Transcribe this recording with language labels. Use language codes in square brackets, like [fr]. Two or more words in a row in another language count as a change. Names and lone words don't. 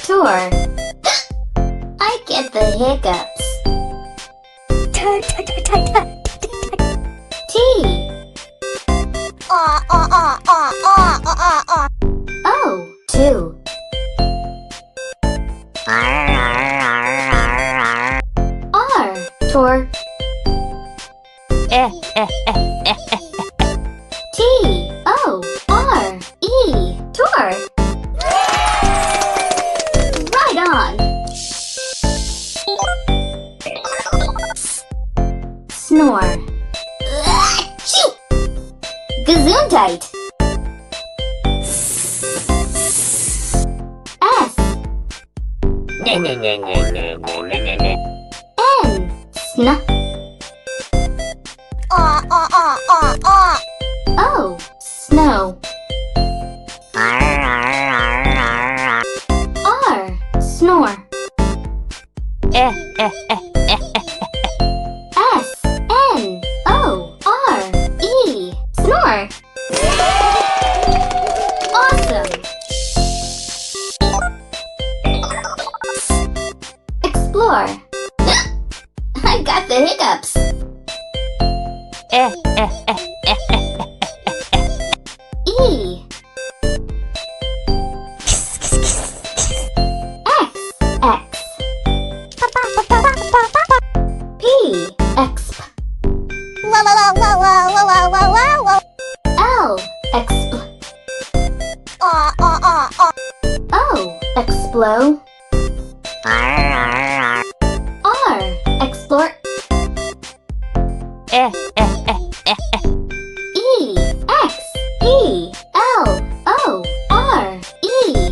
[en] Explore. I get the hiccups. T. O. 2. R. Tor. T. O. R. E. Tor. Right on. Snore. Achoo! Gesundheit. S. N. Sn. O. Snow. R. Snore. S. N. O. R. E. Snore. Awesome. Explore. I got the hiccups. E. X. P. Exp. L. Expl. O. Explo. R. Explore. E. X. E. L. O. R. E.